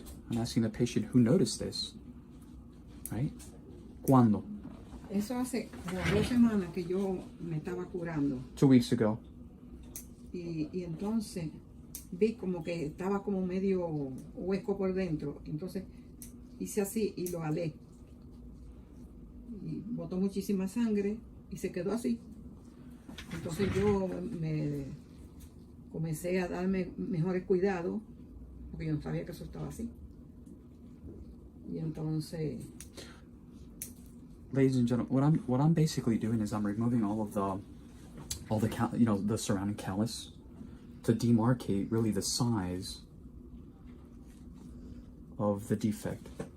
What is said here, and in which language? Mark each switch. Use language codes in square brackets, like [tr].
[en] I'm asking the patient who noticed this, right? [es] ¿Cuándo? Eso hace como 2 semanas que yo me estaba curando. [en] 2 weeks ago. [es] Y entonces vi como que estaba como medio hueco por dentro. Entonces hice así y lo alé. Y botó muchísima sangre y se quedó así. Entonces yo me comencé a darme mejores cuidados porque yo no sabía que eso estaba así. Y entonces... [en] Ladies and gentlemen, what I'm basically doing is I'm removing all the the surrounding callus to demarcate really the size of the defect.